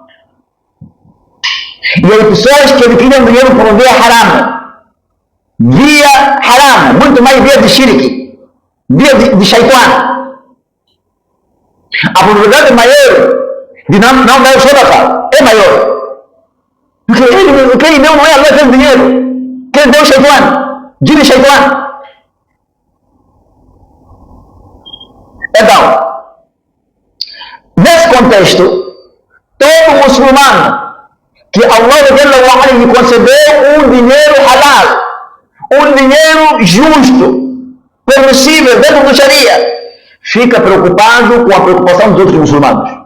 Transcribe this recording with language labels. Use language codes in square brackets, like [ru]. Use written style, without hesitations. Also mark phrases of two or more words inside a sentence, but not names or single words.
[pt] E as pessoas que adquiriram dinheiro por via haram, muito mais via de shirk, via de shaitan, a probabilidade maior de não dar sadaqa é maior. Porque quem deu não é Allah que tem dinheiro, quem deu shaitan, [ar] جن شيطان. [pt] Então, nesse contexto, todo muçulmano que Allah lhe concedeu um dinheiro halal, um dinheiro justo, permissível dentro do Sharia, fica preocupado com a preocupação dos outros muçulmanos.